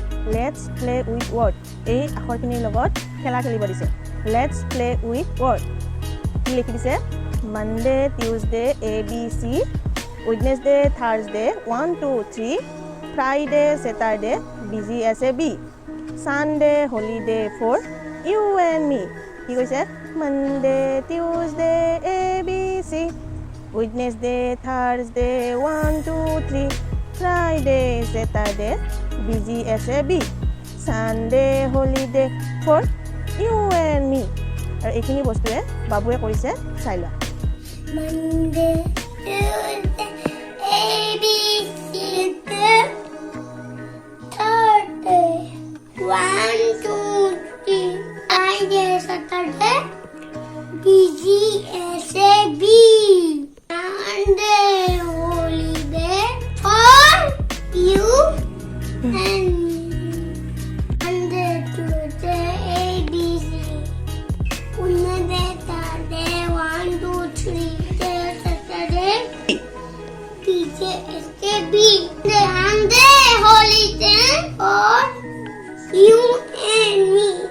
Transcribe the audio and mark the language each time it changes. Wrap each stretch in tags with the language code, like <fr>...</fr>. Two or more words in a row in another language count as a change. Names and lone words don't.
<en>let's play with word</en> <as>এই আখৰখিনিৰ লগত খেলা খেলিব দিছে</as> <en>let's play with word</en> <as>কি লিখি</as> <en>দিছে Monday Tuesday ABC Wednesday Thursday 1 2 3 Friday Saturday busy as a bee Sunday holiday for you and me</en> <as>কি কৈছে</as> <en>Monday Tuesday ABC Wednesday Thursday 1 2 3 Friday Saturday busy as a bee Sunday holiday for you and me</en> <as>আৰু এইখিনি বস্তুৱে বাবুৱে কৰিছে চাই লোৱা</as> <en>Monday Tuesday ABC Thursday 1 2 3 Friday Saturday busy as a bee Sunday holiday for you and me Monday Tuesday ABC Wednesday Thursday 1 2 3 Saturday busy as a bee Sunday holiday for you and me</en>